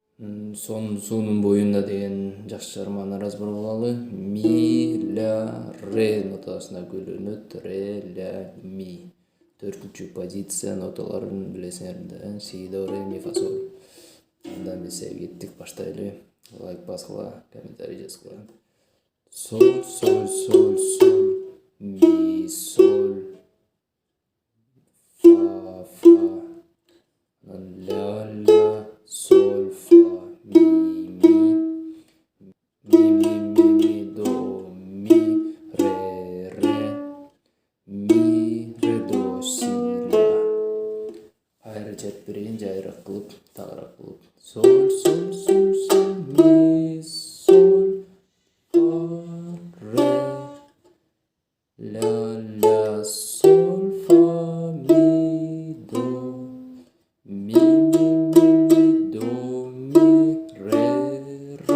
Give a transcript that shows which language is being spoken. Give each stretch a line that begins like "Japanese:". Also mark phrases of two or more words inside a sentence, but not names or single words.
Kyrgyz: Суунун боюнда деген жакшы чыгарманы разбор кылалы. Ми, ля, ре нотасына бөлүнөт. Ре, ля, ми. Төртүнчү позиция ноталарын билесиңер да. Си, до, ре, ми, фа, соль. Анда эмесе кеттик, баштайлы. Лайк баскыла, комментарий жазгыла. Соль, соль, соль, соль. Ми, соль. Фа, фа. Ля, ля, соль, фа, ми, ми. Ми, ми, ми, ми, до, ми, ре, ре. Ми, ре, до, си, ля. Кайра чет берейин, жайыраак кылып, тагыраак кылып. Соль, соль, соль, соль, ми, соль, фа, ре. Ля, ля, соль, фа, ми, до. Ми, ми, ми, ми, до, ми, ре, ре.